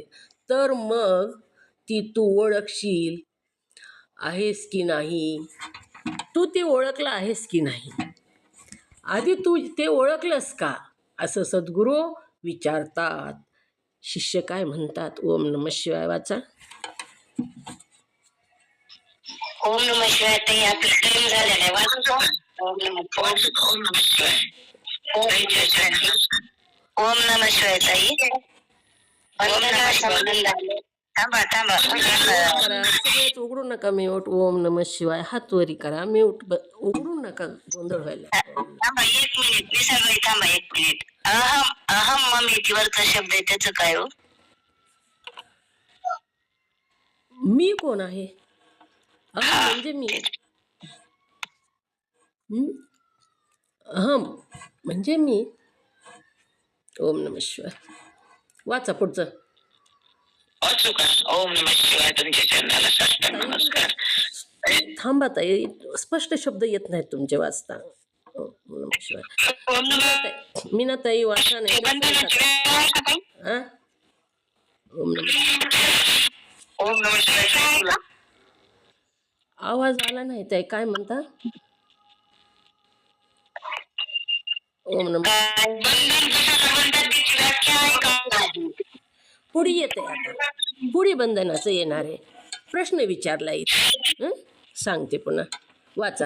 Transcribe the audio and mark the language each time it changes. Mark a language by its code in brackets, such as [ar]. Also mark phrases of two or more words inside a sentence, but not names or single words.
[mr] तर मग ती तू ओळखशील आहेस की नाही, तू ते ओळखलं आहेस की नाही, आधी तू ते ओळखलंस का असं सद्गुरू विचारतात. शिष्य काय म्हणतात, [sa] ओम नमः शिवाय वाचा. ओम नमः शिवाय. [mr] ताई आपला टाइम झालेला आहे, वाचतो. [sa] ओम नमः शिवाय. ओम नमः शिवाय ताई. ओम नमः शिवाय. [mr] थांबा थांबा. करा सगळेच, उघडू नका म्यूट. [sa] ओम नमः शिवाय [mr] हात वरी करा, म्यूट उघडू नका, गोंधळ व्हायला. थांबा 1 मिनिट, निसर्गबाई थांबा 1 मिनिट. अहम अहम ममेतीवरचा शब्द आहे, त्याचं काय हो? मी कोण आहे, अहम म्हणजे मी. अहम म्हणजे मी. [sa] ओम नमः शिवाय [mr] वाचा पुढचं. वाचू का? [sa] ओम नमः शिवाय. [mr] तुमच्या चरणाला साष्टांग नमस्कार. थांबा ताई, स्पष्ट शब्द येत नाहीत तुमचे वाचता. [sa] ओम नमः शिवाय. [mr] मीनाताई वाचा नाही. [sa] ओम नमः. ओम नमः शिवाय. [mr] आवाज आला नाही ताई, काय म्हणता? [sa] ओम नमः. [mr] पुढे येते आता, पुढे बंधनाचं येणार आहे. प्रश्न विचारला इथे, सांगते पुन्हा वाचा.